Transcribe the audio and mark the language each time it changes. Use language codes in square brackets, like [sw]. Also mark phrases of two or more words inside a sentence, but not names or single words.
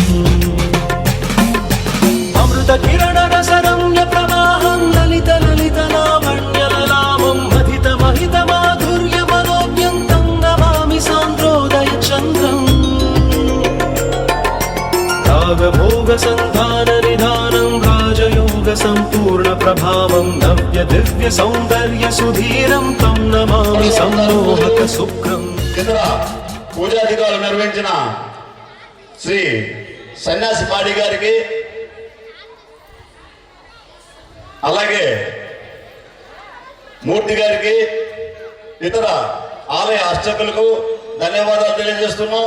[sa] अमृत किरण रसरम्य प्रवाहं ललित ललित लावण्य ललामं महित महित माधुर्य मनोज्ञं तं नमामि सान्द्रोदय चन्द्रम् भोग संधान निधानं राजयोग संपूर्ण प्रभावं नव्य दिव्य सौंदर्य सुधीरं तं नमामि सम्मोहक शुक्रम् [te] ఇతర పూజాధికారులు నిర్వహించిన శ్రీ సన్యాసి పాడి గారికి అలాగే మూర్తి గారికి ఇతర ఆలయ అర్చకులకు ధన్యవాదాలు తెలియజేస్తున్నాం.